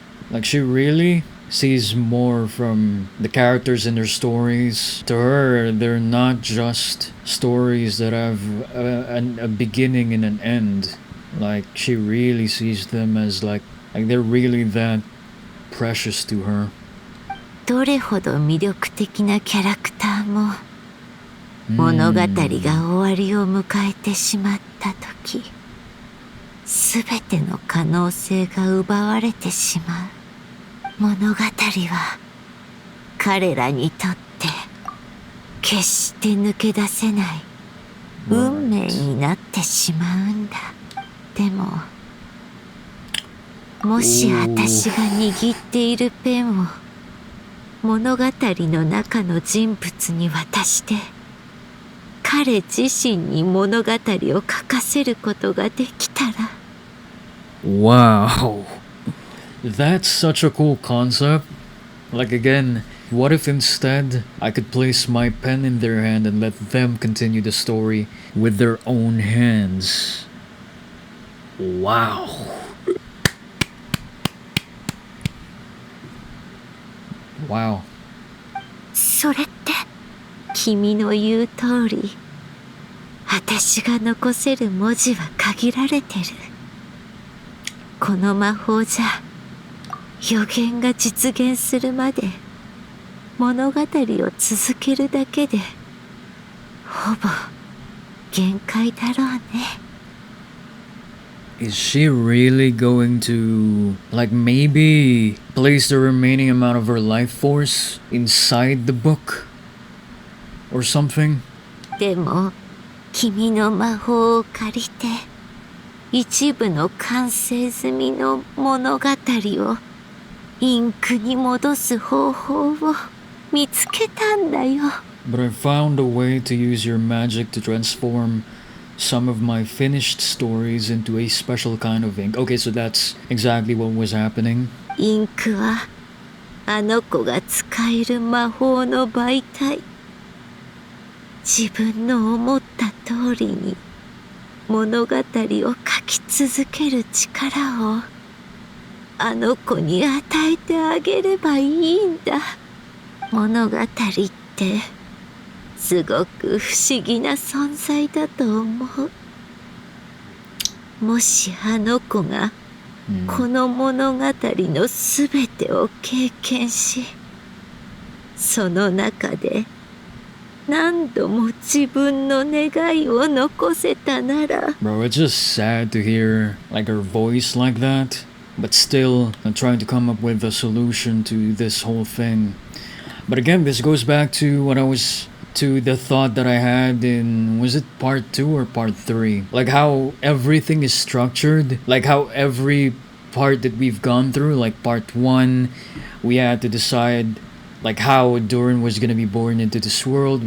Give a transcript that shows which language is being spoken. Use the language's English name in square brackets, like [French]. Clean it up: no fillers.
[English] Like, she really sees more from the characters in their stories. To her, they're not just stories that have a beginning and an end. Like, she really sees them as like they're really that precious to her. [Japanese] どれほど魅力的なキャラクターも物語が終わりを迎えてしまった時、すべての可能性が奪われてしまう。物語は彼らにとって決して抜け出せない運命になってしまうんだ。でももし私が握っているペンを物語の中の人物に渡して彼自身に物語を書かせることができたら。 [English] Wow. That's such a cool concept. Like, again, what if instead I could place my pen in their hand and let them continue the story with their own hands? Wow. Wow. [Japanese] それって君の言う通り、私が残せる文字は限られてる。この魔法じゃ予言が実現するまで物語を続けるだけでほぼ限界だろうね。 [English] Is she really going to, like, maybe place the remaining amount of her life force inside the book? Or something? [Japanese] でも君の魔法を借りて一部の完成済みの物語をインクに戻す方法を見つけたんだよ。 [English] But I found a way to use your magic to transform some of my finished stories into a special kind of ink. Okay, so that's exactly what was happening. [Japanese] インクはあの子が使える魔法の媒体。自分の思った通りに物語を書き続ける力をあの子に与えてあげればいいんだ。物語ってすごく不思議な存在だと思う。もしあの子がこの物語のすべてを経験し、その中で何度も自分の願いを残せたなら。 [English] Bro, it's just sad to hear like her voice like that, but still I'm trying to come up with a solution to this whole thing. But again, this goes back to the thought that I had in, was it part 2 or part 3? Like how everything is structured, like how every part that we've gone through, like part 1, we had to decide like how Durin was gonna be born into this world.